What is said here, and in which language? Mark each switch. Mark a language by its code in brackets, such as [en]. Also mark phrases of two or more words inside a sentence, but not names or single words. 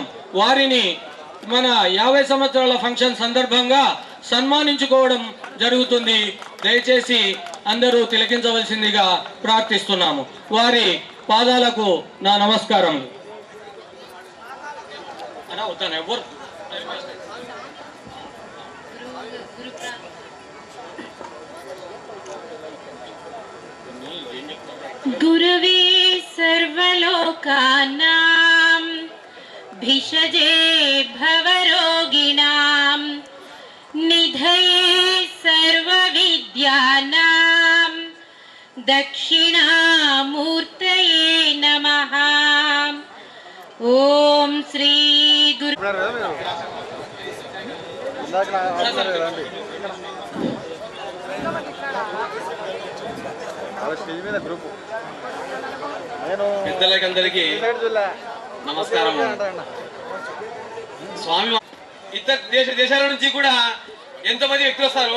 [te] వారిని మన 50 సంవత్సరాల ఫంక్షన్ సందర్భంగా సన్మానించుకోవడం జరుగుతుంది. దయచేసి అందరూ తిలకించవలసిందిగా ప్రార్థిస్తున్నాము. వారి పాదాలకు నా నమస్కారములు. ఎవరు [sa] गुरुवे सर्वलोकानां भिषजे भवरोगिणां निधये सर्वविद्यानां दक्षिणामूर्तये नमः. ओम श्री गुरु [te] పెద్దలకందరికీ నమస్కారం. స్వామి ఇతర దేశాల నుంచి కూడా ఎంతమంది వ్యక్తులు వస్తారు.